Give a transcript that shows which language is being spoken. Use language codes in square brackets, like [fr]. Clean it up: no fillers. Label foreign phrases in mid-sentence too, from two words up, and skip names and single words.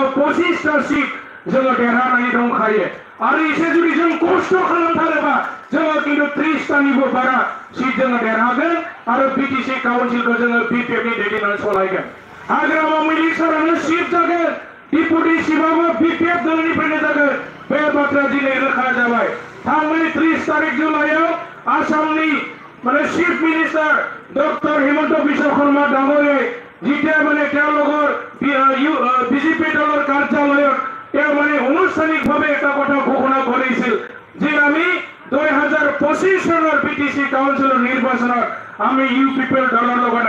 [brx] 25টা সিট जोङो देरहानानै दंखायो आरो एसे जुदि जों खस्थ' खालामथारोबा जोङो खिन्थु 30टानिबो बारा सिट जोङो देरहागोन आरो बिटिसि काउन्सिलखौ जोङो बिपिएफनि दैदेननानै सलायगोन हाग्रामा मैलि सारानो सिट जागोन डिपुटि चिफआबो बिपिएफ दलनिफ्रायनो जागोन बे बाथ्रा दिनै रोखा जाबाय थांनाय 30 तारिख जुलाइआव आसामनि माने [en] chief minister [brx] डक्टर हिमন্ত বিশ্ব শৰ্মা [as] ডাঙৰীয়াই যেতিয়া মানে তেওঁলোকৰ বিজেপি দলৰ কাৰ্যালয়ত তেওঁ মানে আনুষ্ঠানিকভাৱে এটা কথা ঘোষণা কৰিছিল যে আমি 2025 চনৰ বিটিসি কাউন্সিলৰ নিৰ্বাচনত আমি ইউপিপিএল দলৰ লগত